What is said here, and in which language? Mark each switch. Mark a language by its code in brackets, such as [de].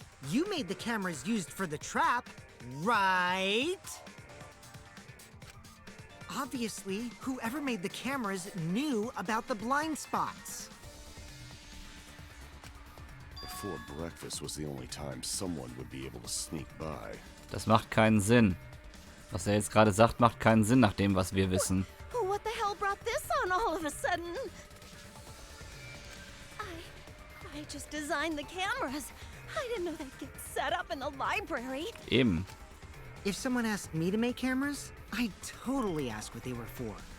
[en] You made the cameras used for the trap, right? Obviously, whoever made the cameras knew about the blind spots. Before breakfast was the only time someone would be able to sneak by. [de] Das macht keinen Sinn. Was er jetzt gerade sagt, macht keinen Sinn nach dem, was wir wissen. [en] What the hell brought this on all of a sudden? I just designed the cameras. I didn't know they'd get set up in the library. [de] Eben. [en] If someone asked me to make cameras, I'd totally ask what they were for.